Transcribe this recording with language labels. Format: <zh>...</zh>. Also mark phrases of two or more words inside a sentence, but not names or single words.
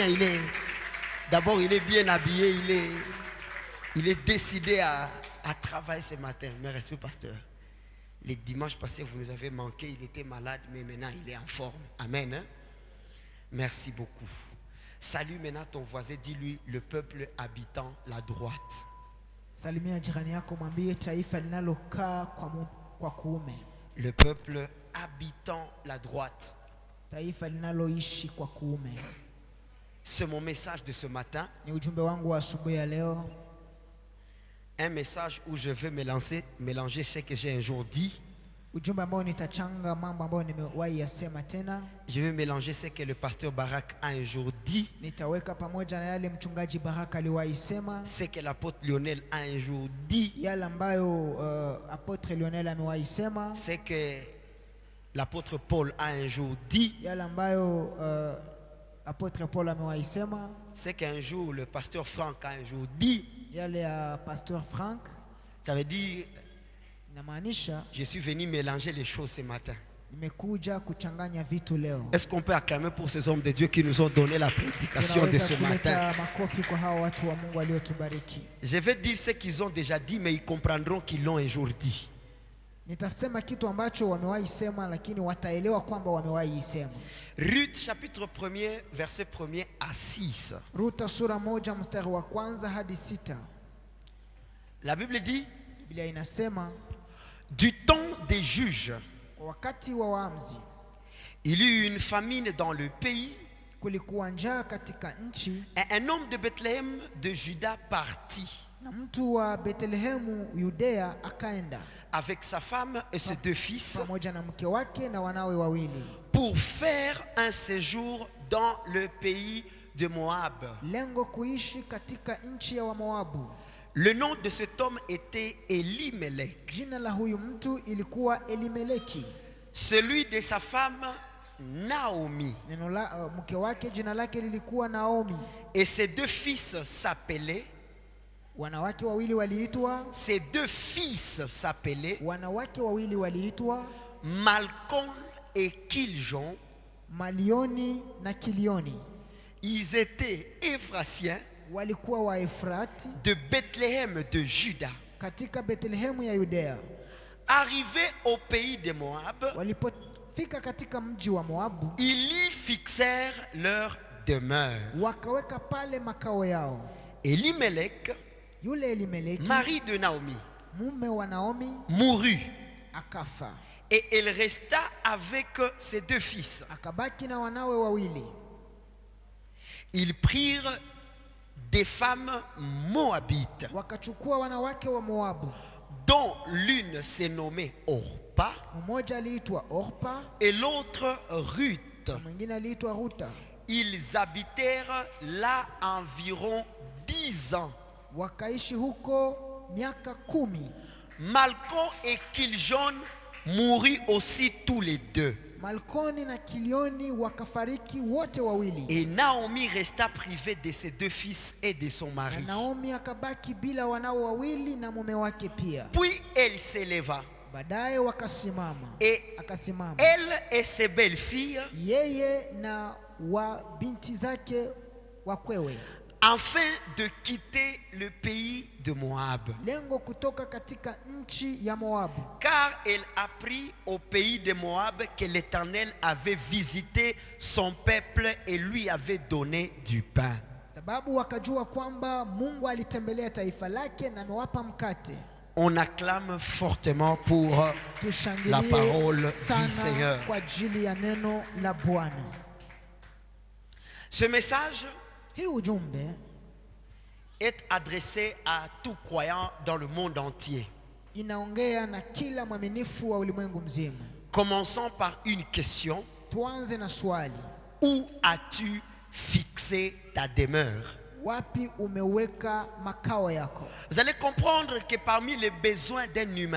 <fr>D'abord, il est bien habillé. Il est décidé à travailler ce matin. Mes respects, pasteur. Les dimanches passés, vous nous avez manqué. Il était malade, mais maintenant, il est en forme. Amen. Hein? Merci beaucoup. Salue maintenant ton voisin, dis-lui le peuple habitant la droite.</fr> <sw>Salimia jirani yako mwambie taifa linalokaa kwa kuume.</sw> <fr>Le peuple habitant la droite.</fr> <sw>Taifa linaloishi kwa kuume.</sw> <fr>C'est mon message de ce matin.</fr> <sw>Ni ujumbe wangu wa asubuhi ya leo.</sw> <fr>Un message où je veux mélanger ce que j'ai un jour dit.</fr> <sw>Ujumbe ambao nitachanga mambo ambayo nimewahi yasema tena.</sw> <fr>Je vais mélanger ce que le pasteur Barak a un jour dit.</fr> <sw>Nitaweka pamoja na yale mchungaji Baraka aliwahi sema.</sw> <fr>Ce que l'apôtre Lionel a un jour dit.</fr> <sw>Yale ambayo apôtre Lionel amewahi sema.</sw> <fr>Ce que l'apôtre Paul a un jour dit.</fr> <sw>Yale ambayo apôtre Paul amewahi sema.</sw> <fr>Ce qu'un jour le pasteur Franck a un jour dit.</fr> <sw>Yale ya pasteur Franck.</sw> <fr>Ça veut dire</fr> <sw>Namaanisha,</sw> <fr>je suis venu mélanger les choses ce matin.</fr> <sw>Nimekuja kuchanganya vitu leo.</sw> <fr>Est-ce qu'on peut acclamer pour ces hommes de Dieu qui nous ont donné la prédication de ce matin?</fr> <sw>Makofi kwa hao watu wa Mungu waliotubariki.</sw> <fr>Je vais dire ce qu'ils ont déjà dit, mais ils comprendront qu'ils l'ont un jour dit.</fr> <sw>Nitasema kitu ambacho wamewahi sema, lakini wataelewa kwamba wamewahi isema.</sw> <fr>Ruth chapitre 1er verset 1er à 6.</fr> <sw>Ruta sura 1 mstari wa kwanza hadi 6.</sw> <fr>La Bible dit,</fr> <sw>Biblia inasema,</sw> <fr>du temps des juges,</fr> <sw>wakati wa waamuzi,</sw> <fr>il y eut une famine dans le pays.</fr> <sw>kulikuwa njaa katika nchi,</sw> <fr>Et un homme de Bethléem de Juda partit</fr> <sw>na mtu wa Bethlehemu Yudea akaenda</sw> <fr>avec sa femme et ses 2 fils</fr> <sw>pamoja na mke wake na wanawe wawili,</sw> <fr>pour faire un séjour dans le pays de Moab.</fr> <sw>lengo kuishi katika nchi ya Wamoabu.</sw> <fr>Le nom de cet homme était Elimelech,</fr> <sw>Jina la huyu mtu ilikuwa Elimeleki.</sw> <fr>celui de sa femme Naomi.</fr> <sw>Neno la mke wake jina lake lilikuwa Naomi.</sw> <fr>Et ses 2 fils s'appelaient,</fr> <sw>Wanawake wawili waliitwa</sw> <fr>Malcom et Kiljon.</fr> <sw>Malioni na Kilioni.</sw> <fr>Ils étaient Éphratiens</fr> <sw>Walikuwa wa Efrati</sw> <fr>de Bethléem de Juda.</fr> <sw>katika Bethlehemu ya Yudea.</sw> <fr>Arrivés au pays de Moab,</fr> <sw>Walipofika katika mji wa Moabu,</sw> <fr>ils y fixèrent leur demeure.</fr> <sw>wakaweka pale makao yao.</sw> <fr>Elimelech,</fr> <sw>Yule Elimeleki,</sw> <fr>mari de Naomi,</fr> <sw>mume wa Naomi,</sw> <fr>mourut.</fr> <sw>akafa.</sw> <fr>Et elle resta avec ses 2 fils.</fr> <sw>Akabaki na wanawe wawili.</sw> <fr>Ils prirent des femmes moabites,</fr> <sw>Wakachukua wanawake wa Moabu,</sw> <fr>dont l'une s'est nommée Orpa</fr> <sw>mmoja aliitwa Orpa</sw> <fr>et l'autre Ruth.</fr> <sw>na mwingine aliitwa Ruta.</sw> <fr>Ils habitèrent là environ 10 ans.</fr> <sw>Wakaishi huko miaka 10.</sw> <fr>Malcom et Kiljon mourut aussi tous les 2.</fr> <sw>Malkoni na Kilioni wakafariki wote wawili.</sw> <fr>Et Naomi resta privée de ses 2 fils et de son</fr> <sw>Na</sw> <fr>mari.</fr> <sw>Naomi akabaki bila wanao wawili na mume wake pia.</sw> <fr>Puis elle s'éleva,</fr> <sw>Baadaye wakasimama. Akasimama</sw> <fr>elle et ses belles-filles,</fr> <sw>yeye na wa binti zake wakwewe,</sw> <fr>afin de quitter le pays de Moab.</fr> <sw>lengo kutoka katika nchi ya Moabu.</sw> <fr>Car elle apprit au pays de Moab que l'Éternel avait visité son peuple et lui avait donné du pain.</fr> <sw>Sababu wakajua kwamba Mungu alitembelea taifa lake na amewapa mkate.</sw> <fr>On acclame fortement pour la</fr> <sw>Tushangilie</sw> <fr>parole du</fr> <sw>sana</sw> <fr>Seigneur.</fr> <sw>kwa ajili ya neno la Bwana.</sw> <fr>Ce message</fr> <sw>Hii ujumbe</sw> <fr>est adressé à tout croyant dans le monde entier.</fr> <sw>inaongea na kila mwaminifu wa ulimwengu mzima.</sw> <fr>Commençons par une question.</fr> <sw>Tuanze na swali.</sw> <fr>Où as-tu fixé ta demeure?</fr> <sw>Wapi umeweka makao yako?</sw> <fr>Vous allez comprendre que parmi les besoins d'un humain,</fr>